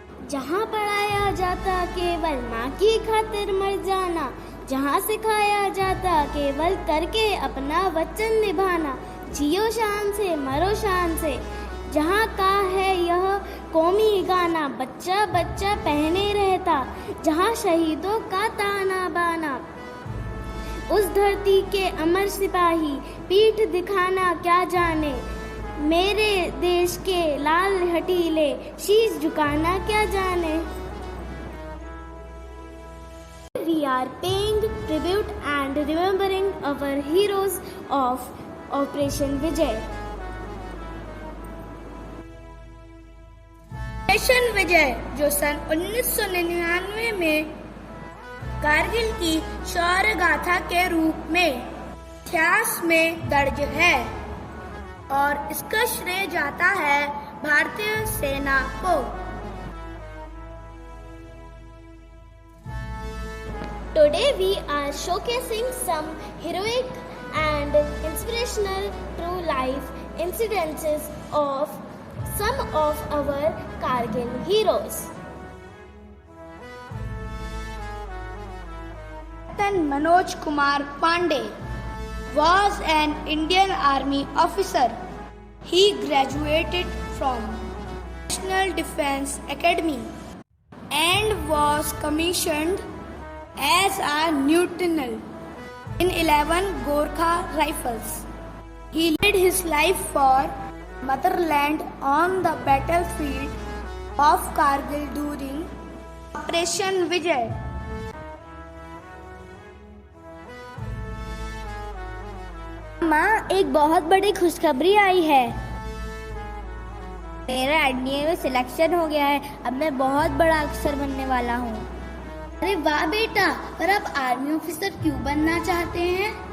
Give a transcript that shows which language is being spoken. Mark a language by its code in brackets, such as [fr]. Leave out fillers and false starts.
[hi] जहाँ पढ़ाया जाता केवल माँ की खातिर मर जाना, जहाँ सिखाया जाता केवल करके अपना वचन निभाना, जियो शान से मरो शान से, जहाँ का है यह कौमी गाना, बच्चा बच्चा पहने रहता, जहाँ शहीदों का ताना बाना। उस धरती के अमर सिपाही पीठ दिखाना क्या जाने, मेरे देश के लाल हटीले शीश झुकाना क्या जाने। [en] We are paying tribute and remembering our heroes of Operation Vijay. [hi] Operation विजय जो सन 1999 में कारगिल की शौर्य गाथा के रूप में इतिहास में दर्ज है और इसका श्रेय जाता है भारतीय सेना को। [en] Today we are showcasing some heroic and inspirational true life incidences of some of our Kargil heroes. Captain Manoj Kumar Pandey was an Indian Army officer. He graduated from National Defence Academy and was commissioned as a lieutenant in 11 Gorkha Rifles. He led his life for motherland on the battlefield of Kargil during Operation Vijay. [hi] माँ, एक बहुत बड़ी खुशखबरी आई है। मेरा NDA में selection हो गया है। अब मैं बहुत बड़ा अफसर बनने वाला हूँ। अरे वाह बेटा, पर आप आर्मी ऑफिसर क्यों बनना चाहते हैं?